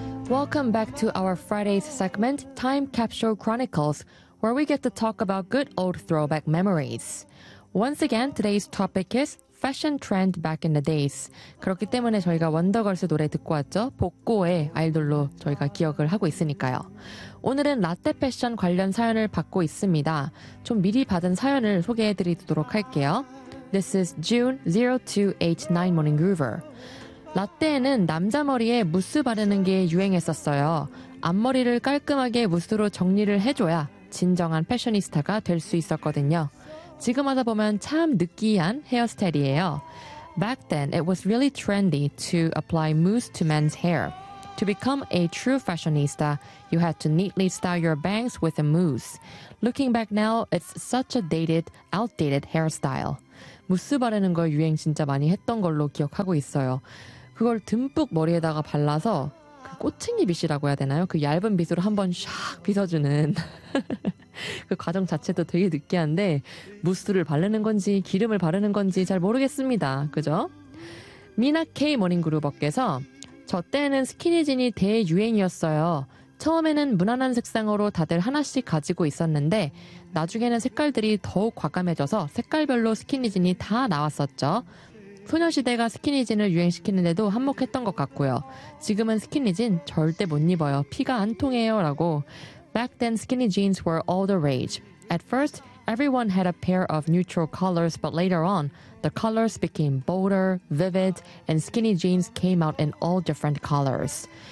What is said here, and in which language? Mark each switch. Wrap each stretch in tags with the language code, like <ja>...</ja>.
<en>Welcome back to our Friday's segment, Time Capsule Chronicles, where we get to talk about good old throwback memories. Once again, today's topic is fashion trend back in the days.</en> <ko>그렇기 때문에 저희가 원더걸스 노래 듣고 왔죠. 복고의 아이돌로 저희가 기억을 하고 있으니까요. 오늘은 라떼 패션 관련 사연을 받고 있습니다. 좀 미리 받은 사연을 소개해드리도록 할게요.</ko> <en>This is June 0289 Morning Groover.</en> <ko>라떼에는 남자 머리에 무스 바르는 게 유행했었어요. 앞머리를 깔끔하게 무스로 정리를 해줘야 진정한 패셔니스타가 될 수 있었거든요. 지금 와서 보면 참 느끼한 헤어스타일이에요.</ko> <en>Back then, it was really trendy to apply mousse to men's hair. To become a true fashionista, you had to neatly style your bangs with a mousse. Looking back now, it's such a dated, outdated hairstyle.</en> <ko>무스 바르는 거 유행 진짜 많이 했던 걸로 기억하고 있어요. 그걸 듬뿍 머리에다가 발라서 그 꼬챙이 빗이라고 해야 되나요? 그 얇은 빗으로 한번 샥 빗어주는 그 과정 자체도 되게 느끼한데 무스를 바르는 건지 기름을 바르는 건지 잘 모르겠습니다. 그죠? 미나 K 모닝그루버께서 저 때는 스키니진이 대유행이었어요. 처음에는 무난한 색상으로 다들 하나씩 가지고 있었는데 나중에는 색깔들이 더욱 과감해져서 색깔별로 스키니진이 다 나왔었죠. 소녀시대가 스키니진을 유행시키는데도 한몫했던 것 같고요. 지금은 스키니진 절대 못 입어요. 피가 안 통해요.</ko> <en>라고 Back then, skinny jeans were all the rage. At first, everyone had a pair of neutral colors, but later on, the colors became bolder, vivid, and skinny jeans came out in all different colors.</en>